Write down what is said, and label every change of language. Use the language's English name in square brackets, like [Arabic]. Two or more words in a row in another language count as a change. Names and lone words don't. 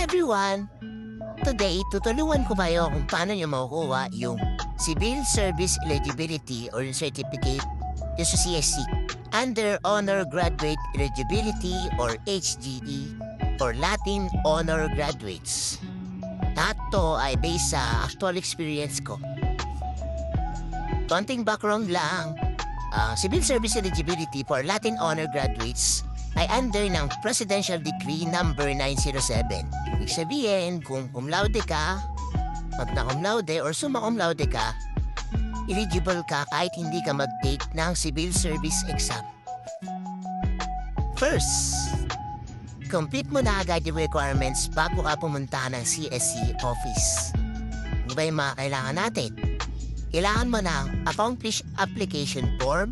[English] everyone! Today, [Filipino] tutulungan ko kayo kung paano nyo makukuha yung [English] Civil Service Eligibility or [Filipino] yung certificate yung sa CSC [English] under Honor Graduate Eligibility or HGE for Latin Honor Graduates. [Filipino] Lahat to ay based sa actual experience ko. Konting background lang, [English] Civil Service Eligibility for Latin Honor Graduates [Filipino] ay under ng Presidential Decree number 907. Ibig sabihin, kung [Latin] cum laude [Filipino] ka, [Latin] magna cum laude [Filipino] or [Latin] summa cum laude [Filipino] ka, eligible ka kahit hindi ka mag-take ng [English] civil service exam. [Filipino] First, complete mo na agad yung requirements bago ka pumunta ng CSC office. Ano ba yung mga kailangan natin? Kailangan mo ng [English] accomplished application form.